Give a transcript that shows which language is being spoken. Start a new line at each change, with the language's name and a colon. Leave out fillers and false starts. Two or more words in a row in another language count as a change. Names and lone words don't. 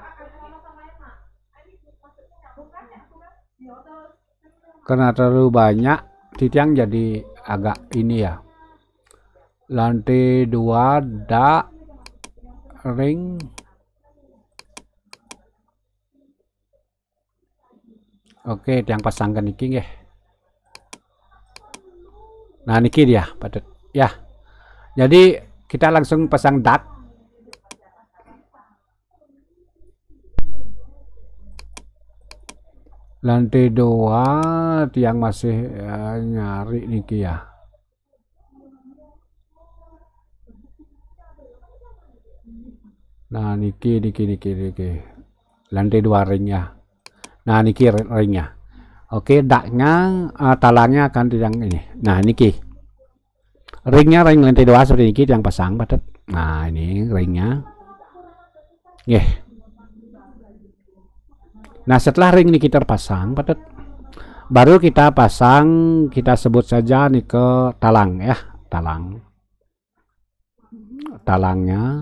Indonesian: Karena terlalu banyak tiang jadi agak ini ya. Lantai 2 dak ring. Oke, tiang pasangkan
Balinese: niki nggih.
Indonesian: Nah, niki dia padat ya. Jadi kita langsung pasang dak. Lantai 2 tiang masih nyari niki ya. Nah, niki. Lantai 2 ringnya. Nah, niki ringnya. Oke, daknya talangnya akan tiang ini. Nah, niki. Ringnya ring lantai 2 seperti ini yang pasang patet. Nah, ini ringnya. Nah, setelah ring ini kita pasang patet, baru kita pasang, kita sebut saja nih ke talang ya, talangnya.